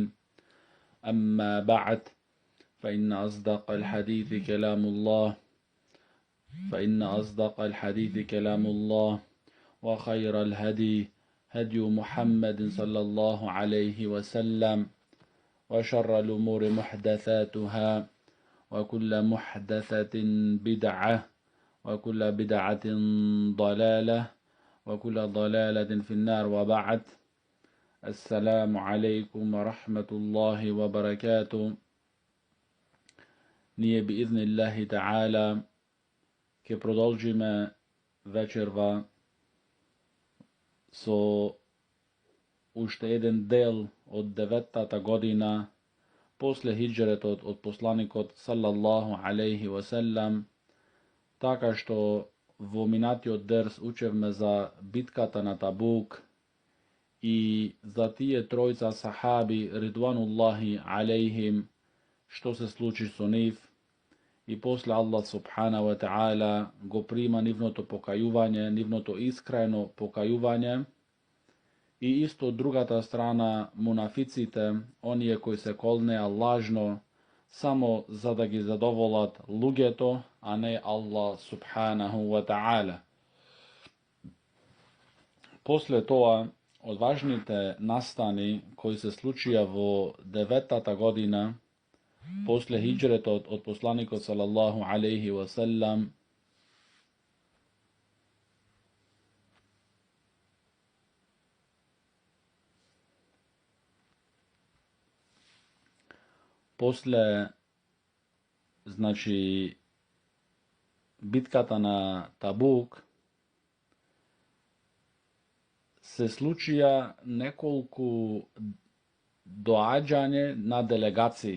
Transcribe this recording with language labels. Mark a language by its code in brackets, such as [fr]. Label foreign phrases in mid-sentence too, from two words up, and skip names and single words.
[ar] أما بعد فإن أصدق الحديث كلام الله وخير الهدي هدي محمد صلى الله عليه وسلم وشر الأمور محدثاتها وكل محدثة بدعة وكل بدعة ضلالة وكل ضلالة في النار. وبعد، السلام عليكم ورحمة الله وبركاته. [mk] Nije [ar] بإذن الله تعالى [mk] ke продолжиме вечерва со уште еден дел од 9-та година после хиджретот од посланикот саллаллаху [ar] عليه وسلم, [mk] така што во минатиот дерс учевме за битката на Табук и за тие тројца сахаби [ar] رضوان الله عليهم, [mk] што се случи со нив, и после Аллах [ar] سبحان وتعالى [mk] го прима нивното покајување, нивното искрено покајување, и исто од другата страна мунафиците, оние кои се колнеа лажно само за да ги задоволат луѓето, а не Аллах [ar] سبحانه وتعالى. [mk] После тоа, од важните настани кои се случија во 9-та година после хиджретот од посланикот [ar] صلى الله عليه وسلم, [mk] после битката на Табук, се случија неколку доаѓање на делегации.